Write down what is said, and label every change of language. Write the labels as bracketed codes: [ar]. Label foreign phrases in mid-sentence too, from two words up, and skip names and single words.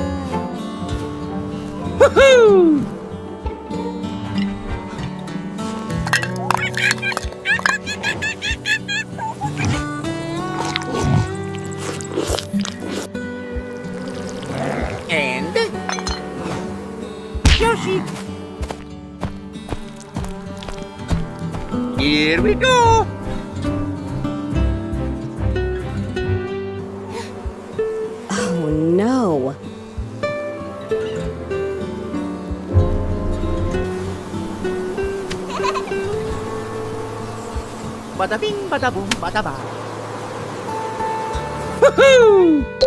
[en] Woohoo! And Yoshi. Here we go. Oh no. Bada bing, bada boom, bada ba. Woohoo!